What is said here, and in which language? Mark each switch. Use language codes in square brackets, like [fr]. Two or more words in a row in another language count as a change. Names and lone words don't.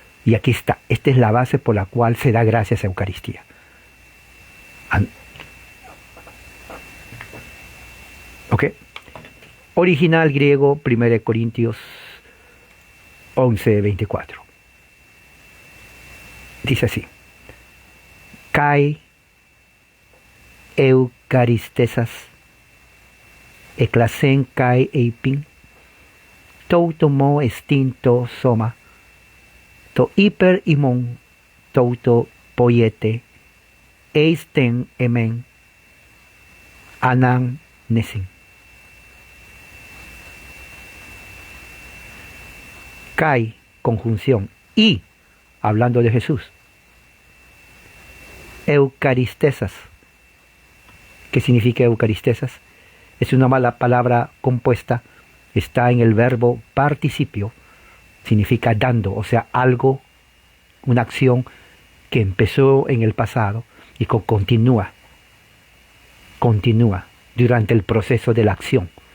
[es] Esta es la base por la cual se da gracias a Eucaristía. An- ¿Ok? Original griego, 1 Corintios 11:24. Dice así: [el] Καὶ εὐχαριστήσας ἔκλασεν καὶ εἶπεν τοῦτό μου ἐστὶν τὸ σῶμα τὸ ὑπὲρ ὑμῶν τοῦτο ποιεῖτε εἰς τὴν ἐμὴν ἀνάμνησιν. [es] Kai, conjunción, y, hablando de Jesús. Eucaristesas. ¿Qué significa eucaristesas? Es una mala palabra compuesta, está en el verbo participio, significa dando, o sea, algo, una acción que empezó en el pasado y que continúa durante el proceso de la acción.